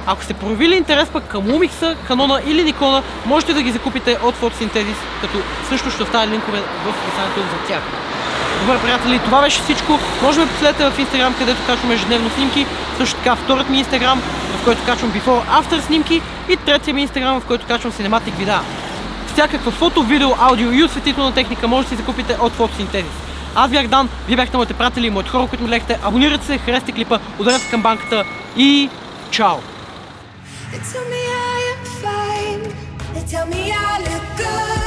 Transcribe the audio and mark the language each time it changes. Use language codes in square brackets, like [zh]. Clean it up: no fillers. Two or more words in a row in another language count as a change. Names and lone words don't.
[bg] Ако сте проявили интерес пък към Lumix, Canon или Nikon, можете да ги закупите от Photosynthesis, като също ще оставя линкове в описанието за тях. Добре, приятели, това беше всичко. Може да ме последвате в Instagram, където качвам ежедневно снимки. Също така вторият ми Instagram, в който качвам before-after снимки, и третия ми Instagram, в който качвам cinematic видеа. Всякаква фото, видео, аудио и осветителна техника може да си закупите от Photosynthesis. Аз бях Дан, вие бяхте моите приятели и моите хора, които ме гледахте. Абонирайте се, харесайте клипа, ударете камбанката и чао! [en] They tell me I am fine. They tell me I look good.